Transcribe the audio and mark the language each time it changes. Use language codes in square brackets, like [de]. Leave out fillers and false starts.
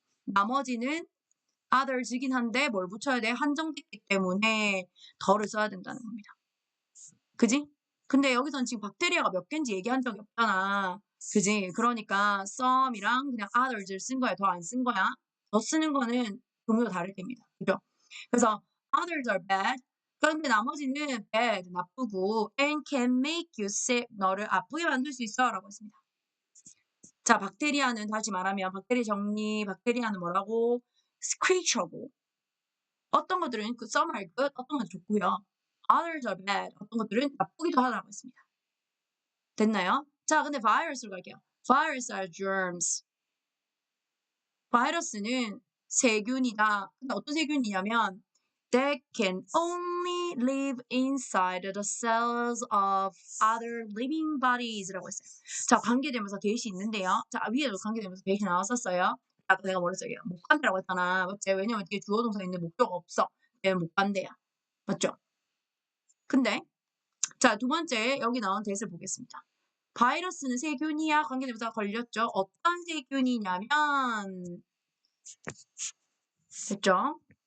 [ko] 나머지는 others이긴 한데 뭘 붙여야 돼? 한정됐기 때문에 더를 써야 된다는 겁니다. 그지? 근데 여기서는 지금 박테리아가 몇 개인지 얘기한 적이 없잖아. 그지? 그러니까 some이랑 그냥 others를 쓴 거야. 더 안 쓴 거야. 더 쓰는 거는 종류가 다를 때입니다. 그죠? 그래서 [en] others are bad. [ko] 그런데 나머지는 [en] bad, [ko] 나쁘고 [en] and can make you sick. [ko] 너를 아프게 만들 수 있어. 라고 했습니다. 자, 박테리아는 다시 말하면 박테리아 정리, 박테리아는 뭐라고? creature고 어떤 것들은 그 [en] some are good, [ko] 어떤 것은 좋고요. [en] others are bad. [ko] 어떤 것들은 나쁘기도 하다고 했습니다. 됐나요? 자, 근데 바이러스로 갈게요. [en] Virus are germs. [ko] 바이러스는 세균이다. 근데 어떤 세균이냐면 [en] that can only live inside the cells of other living bodies [ko] 라고 했어요. 자, 관계되면서 대시 있는데요. 자, 위에도 관계되면서 대시 나왔었어요. 아까 내가 뭐랬어요? 못 간다라고 했잖아. 맞지? 왜냐면 뒤에 주어 동사 있는데 목표가 없어. 얘는 못 간대야. 맞죠? 근데 자, 두 번째 여기 나온 대를 보겠습니다. 바이러스는 세균이야. 관계대명사가 걸렸죠. 어떤 세균이냐면 됐죠?